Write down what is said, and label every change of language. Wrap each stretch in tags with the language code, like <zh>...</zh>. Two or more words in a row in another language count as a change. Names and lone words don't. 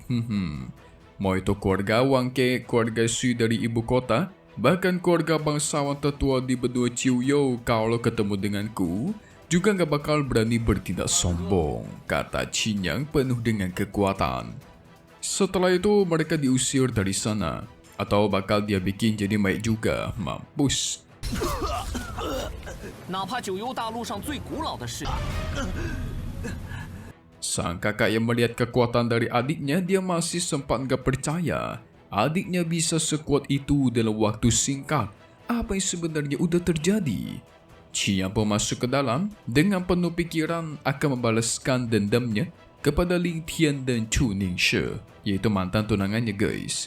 <id>Mau itu keluarga Wangke, keluarga Sui dari ibu kota, bahkan keluarga bangsawan tertua di benua Ciuyo, kalau ketemu denganku, juga gak bakal berani bertindak sombong, kata Qin Yang penuh dengan kekuatan. Setelah itu mereka diusir dari sana, atau bakal dia bikin jadi mayat juga, mampus.</id> <zh>哪怕九幽大陆上最古老的势力。</zh> <id>Sang kakak yang melihat kekuatan dari adiknya, dia masih sempat gak percaya adiknya bisa sekuat itu dalam waktu singkat. Apa yang sebenarnya udah terjadi? Qin Yang pun masuk ke dalam dengan penuh pikiran akan membalaskan dendamnya kepada Ling Tian dan Chu Ningshe, yaitu mantan tunangannya guys.</id>